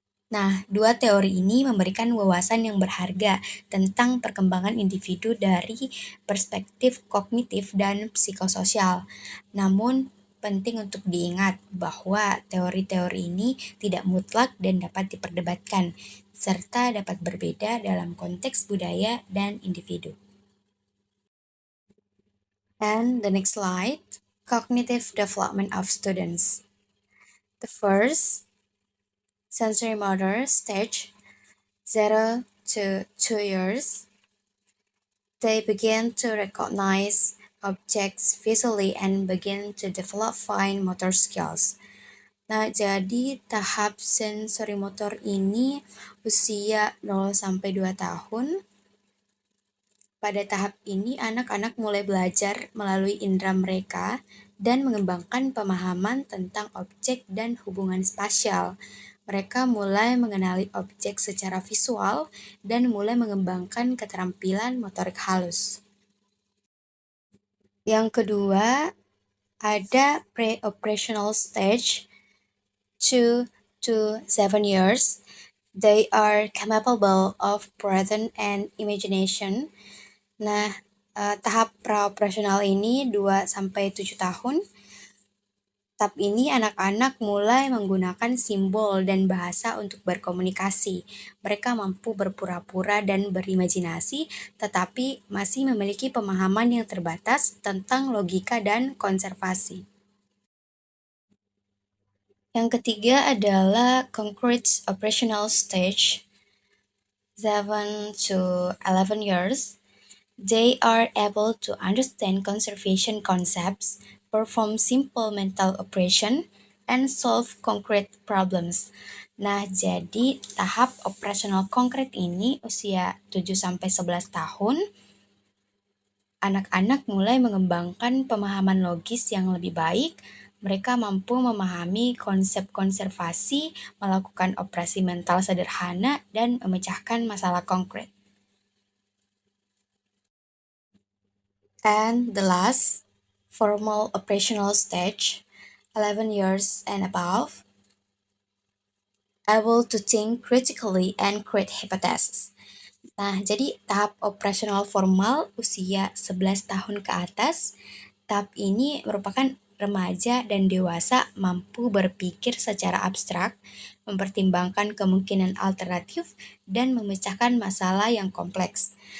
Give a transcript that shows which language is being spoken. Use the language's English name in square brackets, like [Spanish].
[Indonesian] Nah, dua teori ini memberikan wawasan yang berharga tentang perkembangan individu dari perspektif kognitif dan psikososial. Namun, penting untuk diingat bahwa teori-teori ini tidak mutlak dan dapat diperdebatkan, serta dapat berbeda dalam konteks budaya dan individu. [English] And the next slide, cognitive development of students. The first sensory motor stage, 0 to 2 years, they begin to recognize objects visually and begin to develop fine motor skills. [Indonesian] Nah, jadi tahap sensori motor ini usia 0 sampai 2 tahun. Pada tahap ini, anak-anak mulai belajar melalui indera mereka dan mengembangkan pemahaman tentang objek dan hubungan spasial. Mereka mulai mengenali objek secara visual dan mulai mengembangkan keterampilan motorik halus. Yang kedua, ada [English] pre-operational stage 2 to 7 years. They are capable of present and imagination. [Indonesian] Nah, tahap praoperasional ini 2 sampai 7 tahun. Tahap ini anak-anak mulai menggunakan simbol dan bahasa untuk berkomunikasi. Mereka mampu berpura-pura dan berimajinasi, tetapi masih memiliki pemahaman yang terbatas tentang logika dan konservasi. Yang ketiga adalah [English] concrete operational stage, 7 to 11 years. They are able to understand conservation concepts, perform simple mental operation, and solve concrete problems. [Indonesian] Nah, jadi tahap operasional konkret ini usia 7 sampai 11 tahun, anak-anak mulai mengembangkan pemahaman logis yang lebih baik. Mereka mampu memahami konsep konservasi, melakukan operasi mental sederhana, dan memecahkan masalah konkret. [English] And the last, formal operational stage, 11 years and above, able to think critically and create hypotheses. [Indonesian] Nah, jadi tahap operasional formal usia 11 tahun ke atas. Tahap ini merupakan remaja dan dewasa mampu berpikir secara abstrak, mempertimbangkan kemungkinan alternatif, dan memecahkan masalah yang kompleks.